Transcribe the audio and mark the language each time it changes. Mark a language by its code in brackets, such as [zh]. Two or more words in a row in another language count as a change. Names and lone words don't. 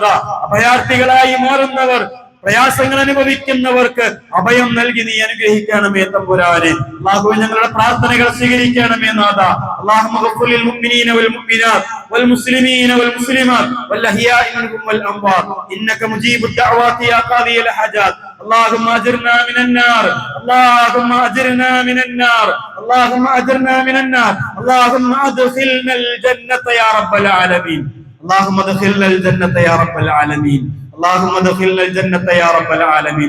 [ml] അഭയാർത്ഥികളായി മാറുന്നവർ, പ്രയാസങ്ങൾ അനുഭവിക്കുന്നവർക്ക് അഭയം നൽകി നീ അനുഗ്രഹിക്കണമേ തമ്പുരാനെ. അല്ലാഹുവേ ഞങ്ങളുടെ പ്രാർത്ഥനകൾ സ്വീകരിക്കണമേ നാഥ. [ar] اللهم اغفر للمؤمنين والمؤمنات والمسلمين والمسلمات والأحياء منهم والأموات إنك مجيب الدعوات يا قاضي الحاجات. اللهم اجرنا من النار، اللهم اجرنا من النار، اللهم اجرنا من النار، اللهم ادخلنا الجنة يا رب العالمين، اللهم ادخلنا الجنة يا رب العالمين، اللهم ادخلنا الجنة يا رب العالمين.